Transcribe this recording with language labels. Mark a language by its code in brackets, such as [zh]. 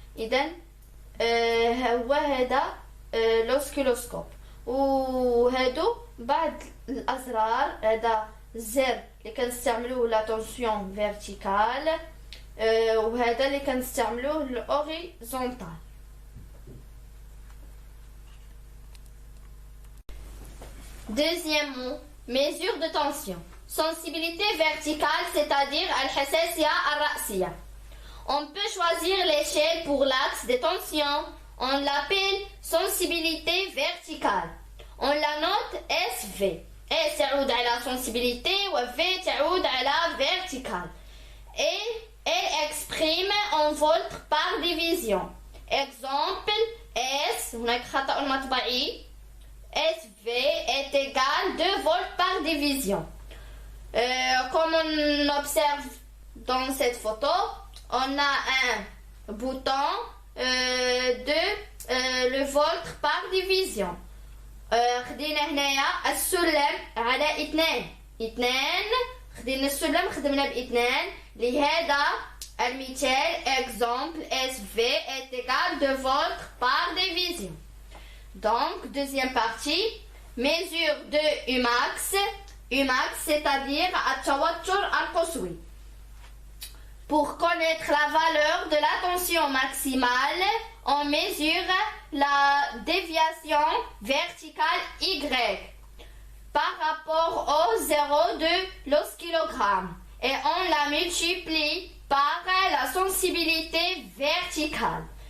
[ar] اذا هو هذا لوسكيلوسكوب. وهادو بعض الازرار، هذا الزر اللي كنستعملوه لا طونسيون فيرتيكال وهذا اللي كنستعملوه الاوريزونتال. [fr] Deuxième mot, mesure de tension. Sensibilité verticale, c'est-à-dire [ar] الحساسية الرأسية. [fr] On peut choisir l'échelle pour l'axe de tension. On l'appelle sensibilité verticale. On la note SV. [ar] S تعود على sensibilité و V تعود على verticale. [fr] Et elle exprime en volts par division. [ar] Exemple S هناك خطأ مطبعي. [fr] SV est égal 2 volts par division. Comme on observe dans cette photo, on a un bouton de le volt par division. [ar] خدينا هنايا السلم على 2 خدينا السلم خدمنا ب2 لهذا المثال [fr] exemple SV est égal 2 volts par division. Donc deuxième partie, mesure de Umax. Umax c'est-à-dire [ar] التوتر القصوي. [fr] Pour connaître la valeur de la tension maximale, on mesure la déviation verticale Y par rapport au zéro de l'oscillogramme et on la multiplie par la sensibilité verticale.